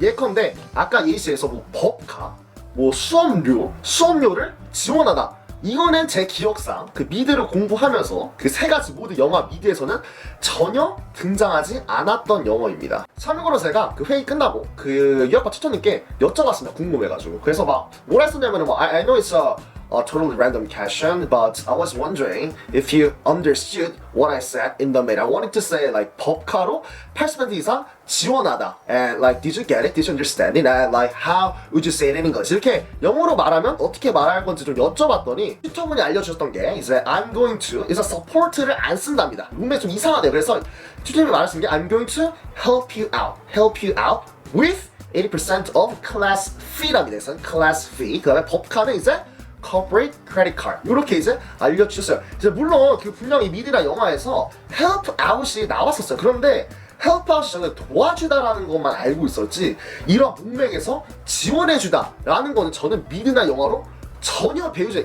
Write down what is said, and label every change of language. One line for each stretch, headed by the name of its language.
Korean: 예컨대 아까 예시에서 뭐 법카, 뭐 수업료를 지원하다. 이거는 제 기억상 그 미드를 공부하면서 그 3가지 모두 영화 미드에서는 전혀 등장하지 않았던 영어입니다. 참고로 제가 그 회의 끝나고 그 유학파 튜터님께 여쭤봤습니다. 궁금해가지고.
English: 그래서 막 뭐라 했었냐면은 뭐 I know it's a totally random question, but I was wondering if you understood what I said in the mail. I wanted to say like
Korean: 법카로 80% 이상 지원하다,
English: and like did you get it? Did you understand it? And like how would you say it in English?
Korean: 이렇게 영어로 말하면 어떻게 말할 건지 좀 여쭤봤더니 튜터분이 알려주셨던 게 이제
English: I'm going to
Korean: 이제 support를 안 쓴답니다. 문맥이 좀 이상하대요. 그래서 튜터님이 말하신 게
English: I'm going to help you out with 80% of class fee랍니다.
Korean: 그래서 class fee. 그 다음에 법카는 이제 corporate credit card 이렇게 이제 알려주셨어요. 이제 물론 그 분명히 미드나 영화에서 help out이 나왔었어요. 그런데 help out이 저는 도와주다라는 것만 알고 있었지 이런 문맥에서 지원해주다라는 거는 저는 미드나 영화로 전혀 배우지.